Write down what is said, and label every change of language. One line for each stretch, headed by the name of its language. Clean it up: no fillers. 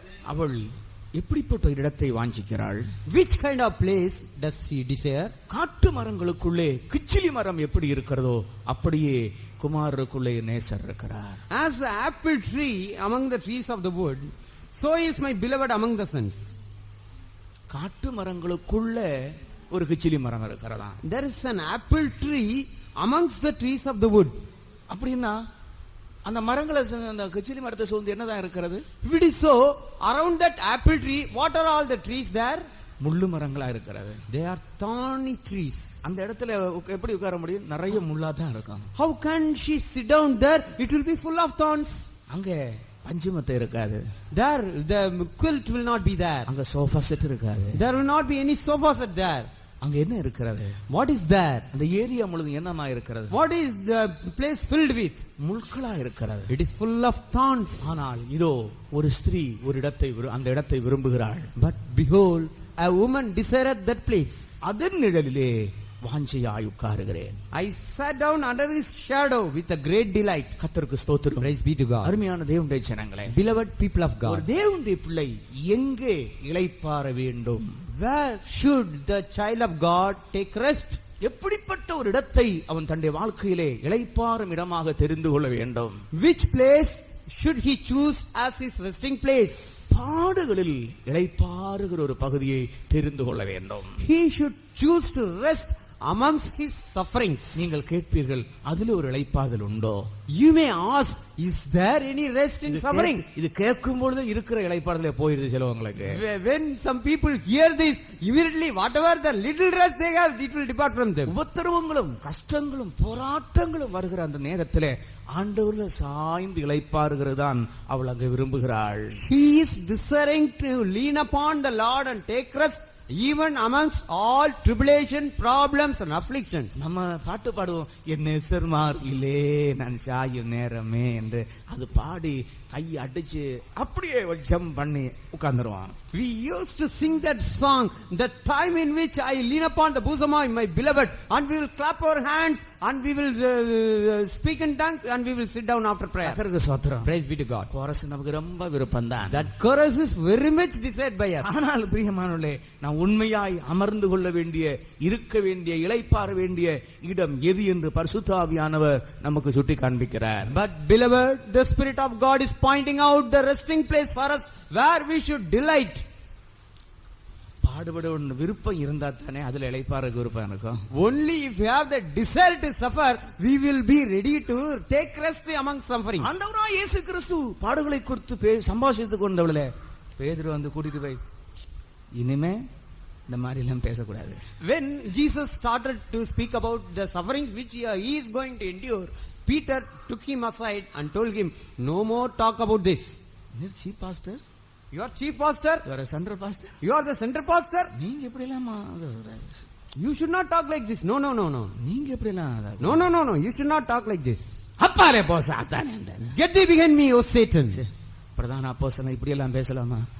Tamil: அவள் எப்படிப்பட்ட இடத்தை வாஞ்சிக்கிறாள்?
English: Which kind of place does she desire?
Tamil: காட்டு மரங்களுக்குள்ளே கிச்சிலி மரம் எப்படி இருக்கிறதோ அப்படியே குமாரருக்குள்ளே நேசர் இருக்கிறார்.
English: As the apple tree among the trees of the wood, so is my beloved among the sons.
Tamil: காட்டு மரங்களுக்குள்ள ஒரு கிச்சிலி மரம் இருக்கிறதா?
English: There is an apple tree amongst the trees of the wood.
Tamil: அப்படின்னா அந்த மரங்களை, அந்த கிச்சிலி மரத்தை சூழ்ந்து என்னதான் இருக்கிறது?
English: If it is so, around that apple tree, what are all the trees there?
Tamil: முள்ளு மரங்களா இருக்கிறது.
English: They are thorny trees.
Tamil: அந்த இடத்துல எப்படி உட்கார முடியும்? நிறைய முள்ளா தான் இருக்கும்.
English: How can she sit down there? It will be full of thorns.
Tamil: அங்கே பஞ்சுமத்தை இருக்காது,
English: There, the quilt will not be there.
Tamil: அங்க சோஃபா செட் இருக்காது,
English: There will not be any sofa set there.
Tamil: அங்க என்ன இருக்கிறது?
English: What is there?
Tamil: அந்த area முழுதும் என்னமா இருக்கிறது?
English: What is the place filled with?
Tamil: முள்களா இருக்கிறது.
English: It is full of thorns.
Tamil: ஆனால் இதோ ஒரு ஸ்திரீ ஒரு இடத்தை அந்த இடத்தை விரும்புகிறாள்.
English: But behold, a woman desireth that place.
Tamil: அதன் நிழலிலே வாஞ்சையாய் உட்காருகிறேன்.
English: I sat down under his shadow with a great delight.
Tamil: கர்த்தருக்கு ஸ்தோத்திரம்.
English: Praise be to God.
Tamil: அருமையான தேவனுடைய ஜனங்களே,
English: Beloved people of
Tamil: ஒரு தேவனுடைய பிள்ளை எங்கே இளைப்பாற வேண்டும்?
English: where should the child of God take rest?
Tamil: எப்படிப்பட்ட ஒரு இடத்தை அவன் தன்னுடைய வாழ்க்கையிலே இளைப்பாறும் இடமாக தெரிந்து கொள்ள வேண்டும்?
English: Which place should he choose as his resting place?
Tamil: பாடுகளில் இளைப்பாறுகிற ஒரு பகுதியை தெரிந்து கொள்ள வேண்டும்.
English: He should choose to rest amongst his sufferings.
Tamil: நீங்கள் கேட்பீர்கள், அதில் ஒரு இளைப்பாறுதல் உண்டோ?
English: You may ask, is there any rest in suffering?
Tamil: இது கேட்கும் பொழுது இருக்கிற இளைப்பாறுதலே போயிருது சிலவங்களுக்கு.
English: When some people hear this, immediately whatever the little rest they have, it will depart from them.
Tamil: உபத்திரவங்களும் கஷ்டங்களும் போராட்டங்களும் வருகிற அந்த நேரத்திலே ஆண்டவர்ல சாய்ந்து இளைப்பாறுகிறதான் அவள் அங்கே விரும்புகிறாள்.
English: He is desiring to lean upon the Lord and take rest even amongst all tribulation, problems and afflictions.
Tamil: நம்ம பாட்டு பாடுவோம், என் நேசர்மார் இல்லே நான் சாயும் நேரமே என்று. அது பாடி கை அடிச்சு அப்படியே ஜம்ப் பண்ணி உட்கார்ந்துருவான்.
English: We used to sing that song, the time in which I lean upon the bosom of my beloved, and we will clap our hands and we will speak in tongues and we will sit down after prayer.
Tamil: கர்த்தருக்கு ஸ்தோத்திரம்.
English: Praise be to God.
Tamil: Chorus நமக்கு ரொம்ப விருப்பம்தான்.
English: That chorus is very much desired by us.
Tamil: ஆனால் பிரியமானவர்களே, நாம் உண்மையாய் அமர்ந்து கொள்ள வேண்டிய, இருக்க வேண்டிய, இளைப்பாற வேண்டிய இடம் எது என்று பரிசுத்த ஆவியானவர் நமக்கு சுட்டி காண்பிக்கிறார்.
English: But beloved, the Spirit of God is pointing out the resting place for us where we should delight.
Tamil: பாடுபட விருப்பம் இருந்தா தானே அதுல இளைப்பாறக்கு விருப்பம் இருக்கும்.
English: Only if you have the desire to suffer, we will be ready to take rest among suffering.
Tamil: ஆண்டவராய் இயேசு கிறிஸ்து பாடுகளை குறித்து சம்பாஷித்துக் கொண்டவளே பேதுரு வந்து கூட்டிட்டு போய், இனிமே இந்த மாதிரி எல்லாம் பேசக்கூடாது.
English: When Jesus started to speak about the sufferings which he is going to endure, Peter took him aside and told him, no more talk about this.
Tamil: நீர் chief pastor,
English: You are chief pastor, you are a central pastor, you are the center pastor.
Tamil: நீங்க எப்படி எல்லாம்
English: You should not talk like this. No.
Tamil: நீங்க எப்படி எல்லாம்
English: No. You should not talk like this.
Tamil: அப்பாலே போ சாத்தானே.
English: Get thee behind me, O Satan.
Tamil: பிரதான அப்போஸ்தலன் இப்படி எல்லாம் பேசலாமா?